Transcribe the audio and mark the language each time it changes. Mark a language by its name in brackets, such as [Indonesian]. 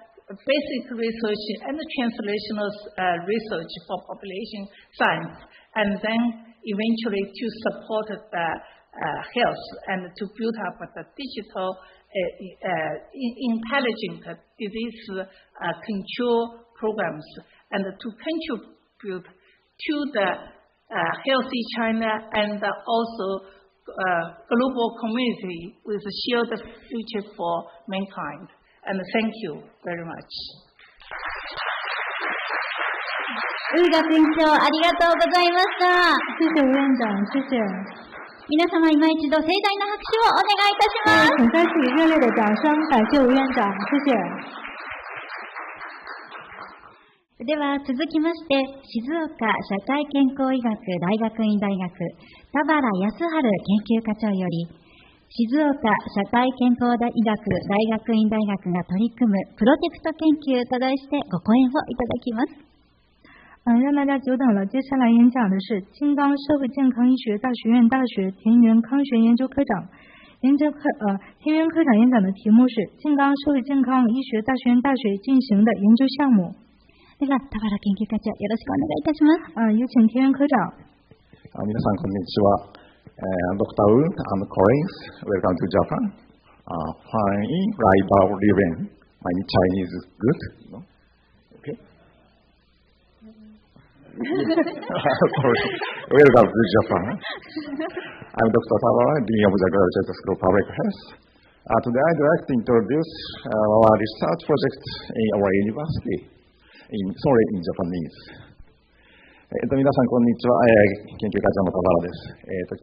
[English] basic research and translational research for population science, and then eventually to support the health and to build up the digital intelligent disease control programs, and to contribute to the healthy China and also global community with a shared future for mankind. And thank you very much. [Japanese] ウーガ店長、ありがとうございました。 [Chinese] 谢谢吴院长，谢谢。 [Japanese] 皆様、今一度盛大な拍手をお願いいたします。 [Chinese] 请再次以热烈的掌声感谢吴院长，谢谢。 [Japanese] では続きまして、静岡社会健康医学大学院大学田原康晴研究課長より、静岡社会健康医学大学院大学が取り組むプロテクト研究と題してご講演をいただきます。 [Chinese] 让大家久等了，接下来演讲的是金刚社会健康医学大学院大学田园康学研究科长。田园科长演讲的题目是金刚社会健康医学大学院大学进行的研究项目。 [Japanese] では田原研究課長、よろしくお願いいたします。 [Chinese] 有請田園科長。 [Japanese] 皆さんこんにちは。Dr. [English] Wu and colleagues, welcome to Japan. Fine, right now living. My Chinese is good, no? Okay. Sorry. Welcome to Japan. I'm Dr. Tabara, Dean of the Graduate School of Public Health. Today I'd like to introduce our research project in our university. Sorry, in Japanese. [Japanese] 皆さんこんにちは、研究課長の田原です。